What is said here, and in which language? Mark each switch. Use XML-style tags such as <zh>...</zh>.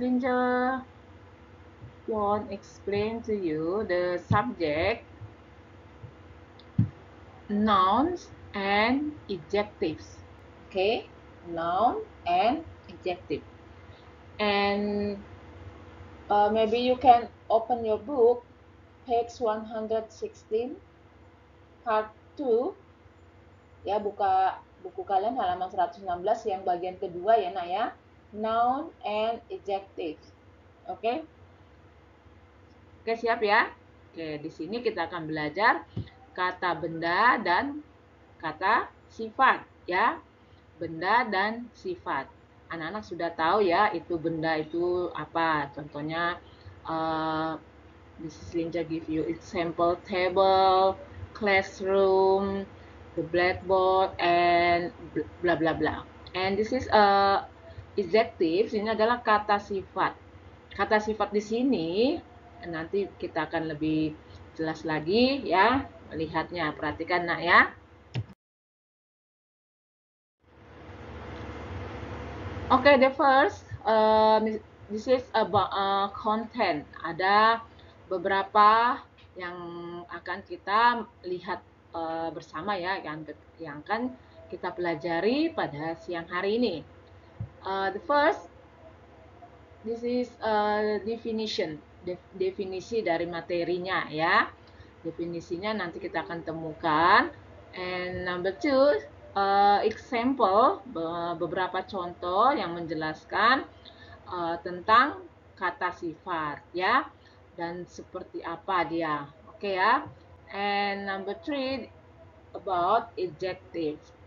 <en>Linja won't explain to you the subject nouns and adjectives. Okay, noun and adjective. And maybe you can open your book, page 116, part 2.</en> <id>Ya, buka buku kalian halaman 116 yang bagian kedua ya, Nak ya.</id> <en>Noun and adjectives. Oke.</en> <id>Oke, siap ya? Oke, di sini kita akan belajar kata benda dan kata sifat ya. Benda dan sifat. Anak-anak sudah tahu ya itu benda itu apa. Contohnya</id> <en>this is Linja give you example table, classroom, the blackboard, and bla bla bla. And this is adjective.</en> <id>Ini adalah kata sifat. Kata sifat di sini nanti kita akan lebih jelas lagi ya melihatnya. Perhatikan Nak ya.</id> <en>Okay, the first, this is about content.</en> <id>Ada beberapa yang akan kita lihat bersama ya, yang akan kita pelajari pada siang hari ini.</id> <en>The first, this is definition,</en> <id>definisi dari materinya ya. Definisinya nanti kita akan temukan.</id> <en>And number two, example,</en> <id>beberapa contoh yang menjelaskan tentang kata sifat ya dan seperti apa dia. Oke ya.</id> <en>And number three, about adjective.</en>